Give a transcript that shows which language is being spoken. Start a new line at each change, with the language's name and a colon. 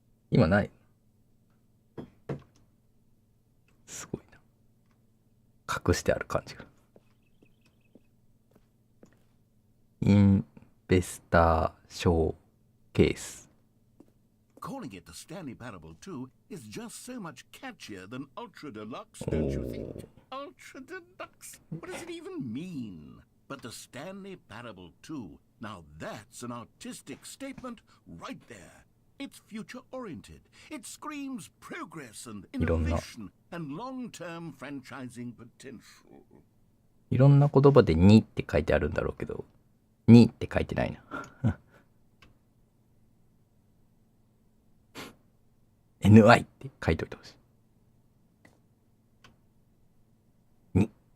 Japanese: 今ない。すごいな。隠してある感じが。インベスターショーケース。
English: Calling it the Stanley Parable 2 is just so much catchier than Ultra Deluxe, don't you think? Ultra Deluxe? What does it even mean? But the Stanley Parable 2, now that's an artistic statement right there. It's future-oriented. It screams progress and innovation and long-term franchising potential.
Japanese: いろんな言葉で2って書いてあるんだろうけど、2って書いてないな。 NI って書いておいてほしい。 2。